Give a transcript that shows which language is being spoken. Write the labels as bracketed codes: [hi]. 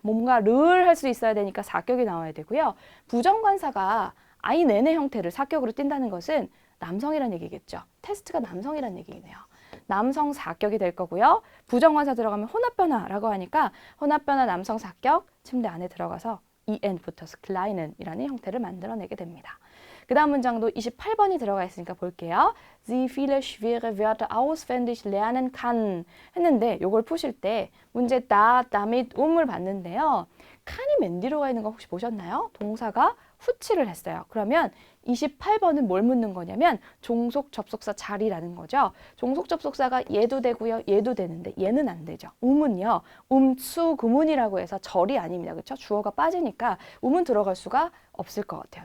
[ko] 뭔가를 할 수 있어야 되니까 사격이 나와야 되고요. 부정관사가 ein의 형태를 사격으로 띈다는 것은 남성이란 얘기겠죠. 테스트가 남성이란 얘기네요. 남성 사격이 될 거고요. 부정관사 들어가면 혼합변화라고 하니까 혼합변화 남성 사격 침대 안에 들어가서 en 붙어서 kleinen이라는 형태를 만들어내게 됩니다. 그 다음 문장도 28번이 들어가 있으니까 볼게요. [de] Sie viele schwere Wörter auswendig lernen kann [ko] 했는데 이걸 푸실 때 문제 damit, 을 봤는데요. 칸이 맨 뒤로 가 있는 거 혹시 보셨나요? 동사가 후치를 했어요. 그러면 28번은 뭘 묻는 거냐면 종속 접속사 자리라는 거죠. 종속 접속사가 얘도 되고요. 얘도 되는데 얘는 안 되죠. um은요. 수 구문이라고 해서 절이 아닙니다. 그렇죠? 주어가 빠지니까 um은 들어갈 수가 없을 것 같아요.